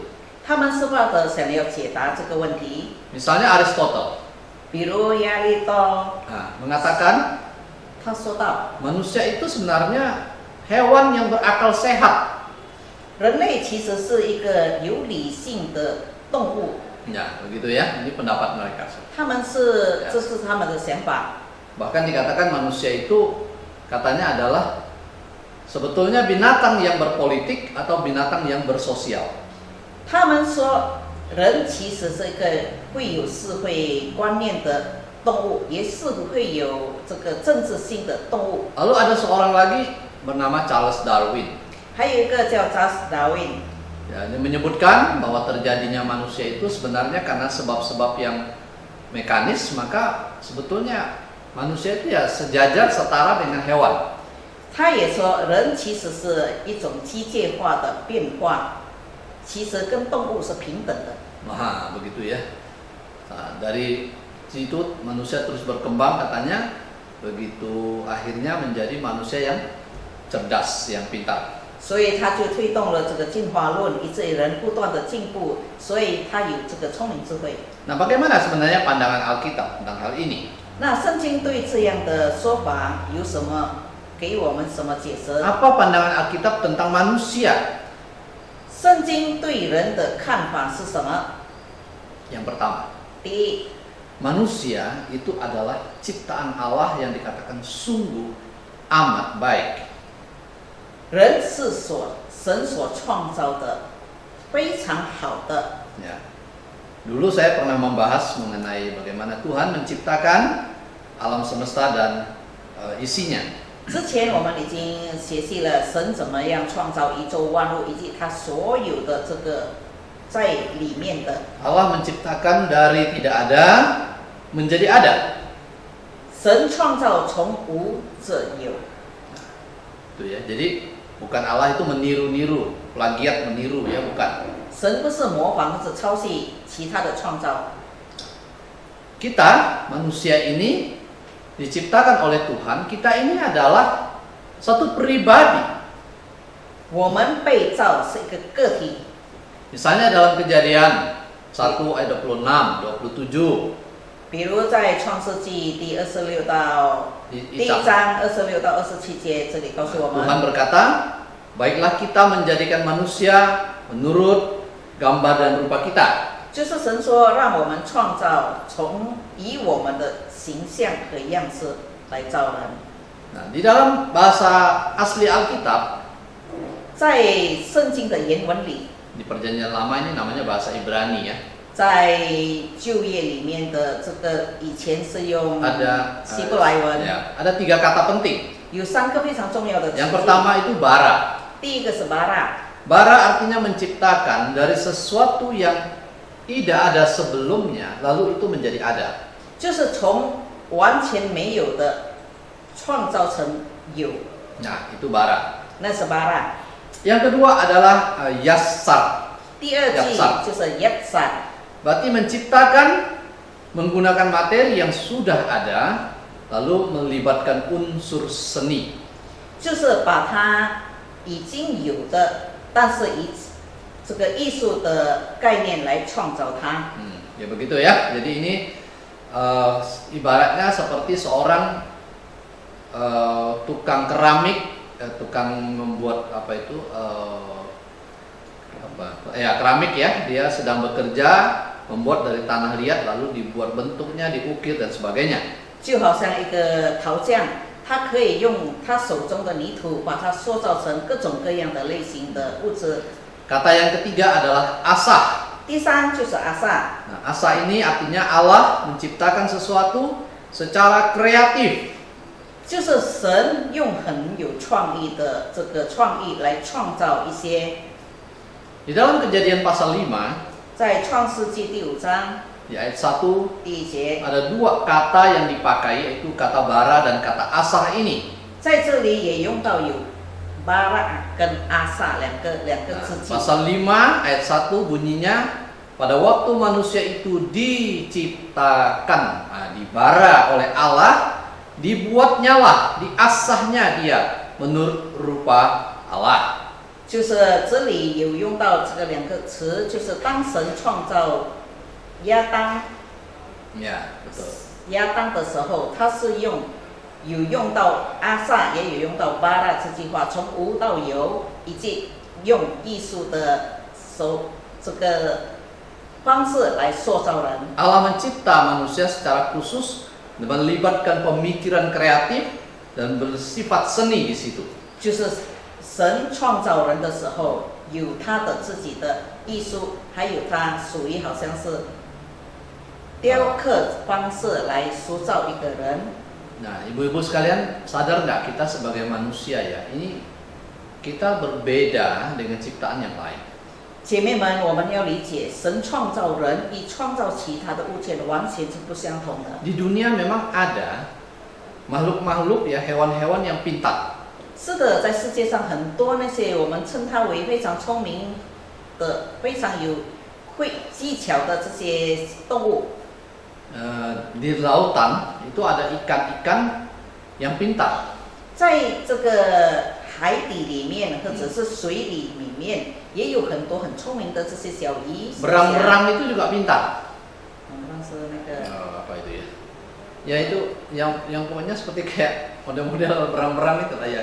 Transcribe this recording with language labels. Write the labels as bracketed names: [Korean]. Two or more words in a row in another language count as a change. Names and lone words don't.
[Chinese] 他们是为了想要解答这个问题。 [Indonesian] Misalnya Aristoteles [Chinese] 比如亚里多， [Indonesian] mengatakan [Chinese] 他说到， [Indonesian] manusia itu sebenarnya hewan yang berakal sehat. [Chinese] 人类其实是一个有理性的动物。 [Indonesian] Ya, begitu ya. Ini pendapat mereka. [Chinese] 他们是，这是他们的想法。 [Indonesian] Bahkan dikatakan manusia itu katanya adalah sebetulnya binatang yang berpolitik atau binatang yang bersosial. [Chinese] 他们说，人其实是一个会有社会观念的动物，也是会有这个政治性的动物。 [Indonesian] Lalu ada seorang lagi bernama Charles Darwin. [Chinese] 还有一个叫查斯达维， [Indonesian] Ya, dia menyebutkan bahwa terjadinya manusia itu sebenarnya karena sebab-sebab yang mekanis, maka sebetulnya manusia itu ya sejajar setara dengan hewan. [Chinese] 他也说，人其实是一种机械化的变化，其实跟动物是平等的。 [Indonesian] Nah, begitu ya. Nah, dari situ manusia terus berkembang katanya, begitu akhirnya menjadi manusia yang cerdas, yang pintar. [Chinese] 所以他就推动了这个进化论，以至于人不断的进步，所以他有这个聪明智慧。 [Indonesian] Nah, bagaimana sebenarnya pandangan Alkitab tentang hal ini? [Chinese] 那圣经对这样的说法有什么给我们什么解释？ [Indonesian] Apa pandangan Alkitab tentang manusia? [Chinese] 圣经对人的看法是什么？ [Indonesian] Yang pertama, [Chinese] 第一， [Indonesian] manusia itu adalah ciptaan Allah yang dikatakan sungguh amat baik. [Chinese] 人是神所创造的，非常好的。 [Indonesian] Ya. Dulu saya pernah membahas mengenai bagaimana Tuhan menciptakan alam semesta dan isinya. [Chinese] 之前我们已经学习了神怎么样创造宇宙万物，以及他所有的这个在里面的。 [Indonesian] Allah menciptakan dari tidak ada menjadi ada. [Chinese] 神创造从无者有。 [Indonesian] Itu ya. Jadi bukan Allah itu meniru-niru, plagiat meniru ya, bukan. [Chinese] 神不是模仿或者抄袭其他的创造。 [Indonesian] Kita manusia ini diciptakan oleh Tuhan. Kita ini adalah satu pribadi. [Chinese] 我们被造是一个个体。 [Indonesian] Misalnya dalam Kejadian 1 ayat 26, 27. [Chinese] 比如在创世纪第26到第1章26到27节，这里告诉我 [Indonesian] Tuhan [Chinese] 们， [Indonesian] berkata, baiklah kita menjadikan manusia menurut gambar dan rupa kita. [Chinese] 就是神说，让我们创造以我们的形象和样式来造人。 [Indonesian] Nah, di dalam bahasa asli Alkitab [Chinese] 在圣经的原文里， [Indonesian] di Perjanjian Lama ini namanya bahasa Ibrani ya. [Chinese] 在旧约里面的这个以前是用 [Indonesian] Ada [Chinese] 希伯来文， [Indonesian] ya, ada 3 kata penting. [Chinese] 有3个非常重要的词 [Indonesian] Yang [Chinese] 句。 [Indonesian] pertama itu bara. [Chinese] 第一个是 bara， [Indonesian] Bara artinya menciptakan dari sesuatu yang tidak ada sebelumnya, lalu itu menjadi ada. [Chinese] 就是从完全没有的创造成有， [Indonesian] Nah, itu bara. [Chinese] 那是 bara。 [Indonesian] Yang kedua adalah yassar. [Chinese] 第二句 [Indonesian] Yatsar [Chinese] 就是 yatsar， [Indonesian] Berarti menciptakan menggunakan materi yang sudah ada, lalu melibatkan unsur seni. [Chinese] 就是把它已经有的，但是以这个艺术的概念来创造它。 [Indonesian] Ya begitu ya. Jadi ini ibaratnya seperti seorang tukang keramik, tukang membuat apa itu keramik ya. Dia sedang bekerja membuat dari tanah liat lalu dibuat bentuknya, diukir dan sebagainya. [Chinese] 就好像一个陶匠，他可以用他手中的泥土，把它塑造成各种各样的类型的物质。 [Indonesian] Kata yang ketiga adalah asah. [Chinese] 第三就是阿萨， [Indonesian] Nah, asa ini artinya Allah menciptakan sesuatu secara kreatif. [Chinese] 就是神用很有创意的这个创意来创造一些。 [Indonesian] Di dalam Kejadian pasal 5, [Chinese] 在创世纪第5章 [Indonesian] di ayat 1 [Chinese] 第1节， [Indonesian] ada 2 kata yang dipakai, yaitu kata bara dan kata asah ini. [Chinese] 在这里也用到有 bara 跟阿萨两个字句。 [Indonesian] Pasal 5 ayat 1 bunyinya, pada waktu manusia itu diciptakan, dibara oleh Allah, dibuatnyalah, diasahnya dia menurut rupa Allah. [Chinese] 就是这里有用到这个2个词，就是当神创造亚当 [Indonesian] Ya, betul. [Chinese] 亚当的时候，他是有用到阿萨，也有用到巴拉这句话，从无到有，以及用艺术的这个方式来塑造人。 [Indonesian] Allah mencipta manusia secara khusus dan melibatkan pemikiran kreatif dan bersifat seni di situ. [Chinese] 就是神创造人的时候，有他的自己的艺术，还有他属于好像是雕刻方式来塑造一个人。 [Indonesian] Nah, ibu-ibu sekalian, sadar nggak kita sebagai manusia ya, ini kita berbeda dengan ciptaan yang lain. [Chinese] 姐妹们，我们要理解，神创造人与创造其他的物件完全是不相同的。 [Indonesian] Di dunia memang ada makhluk-makhluk ya, hewan-hewan yang pintar. [Chinese] 是的，在世界上很多那些我们称它为非常聪明的、非常有技巧的这些动物。 [Indonesian] Di lautan itu ada ikan-ikan yang pintar. [Chinese] 在这个海底里面，或者是水里面，也有很多很聪明的这些小鱼。 [Indonesian] Berang-berang itu juga pintar. [Chinese] berang 是那个 [Indonesian] Apa itu ya? Ya itu yang pokoknya seperti kayak model-model berang-berang itu lah ya.